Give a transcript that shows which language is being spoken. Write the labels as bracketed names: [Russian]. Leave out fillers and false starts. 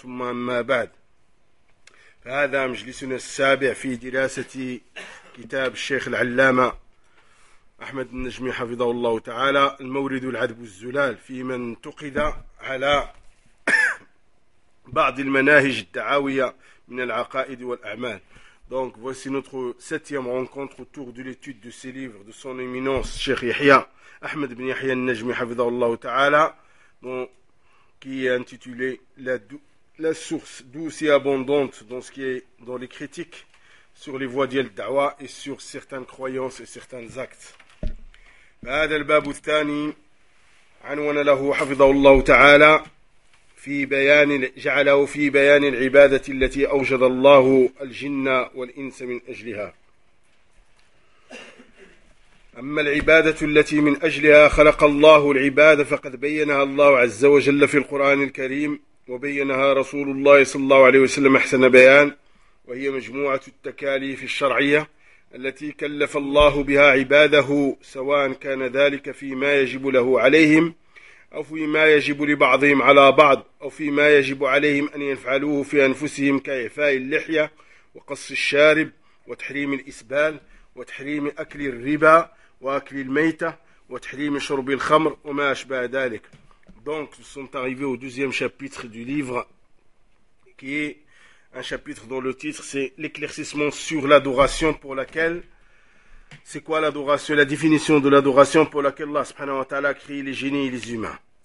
[Arabic] ثم أما بعد، فهذا مجلسنا السابع في دراسة كتاب الشيخ العلامة أحمد النجمي حفظه الله تعالى، المورد العذب الزلال في من انتقد على بعض المناهج الدعاوية من العقائد والأعمال. [French] Donc voici notre septième rencontre autour de l'étude de ces livres de son éminence Cheikh Yahya Ahmed bin Yahya al-Najmi [Arabic] hafidhahu Allah ta'ala, [French] qui est intitulé la source douce et abondante dans ce qui est dans les critiques sur les voies de da'wa et sur certaines croyances et certains actes. [Arabic] هذا الباب الثاني عنوان له حفظه الله تعالى في بيان جعله في بيان العبادة التي أوجد الله الجن والإنس من أجلها. أما العبادة التي من أجلها خلق الله العبادة فقد بينها الله عز وجل في القرآن الكريم، وبينها رسول الله صلى الله عليه وسلم أحسن بيان، وهي مجموعة التكاليف الشرعية التي كلف الله بها عباده، سواء كان ذلك فيما يجب له عليهم أو فيما يجب لبعضهم على بعض، أو فيما يجب عليهم أن يفعلوه في أنفسهم كإعفاء اللحية وقص الشارب وتحريم الإسبال وتحريم أكل الربا وأكل الميتة وتحريم شرب الخمر وما أشبه ذلك. [French] Donc nous sommes arrivés au deuxième chapitre du livre, qui est un chapitre dont le titre c'est l'éclaircissement sur l'adoration pour laquelle. C'est quoi l'adoration, la définition de l'adoration pour laquelle Allah [Arabic] subhanahu wa ta'ala [French] a créé les génies et les humains.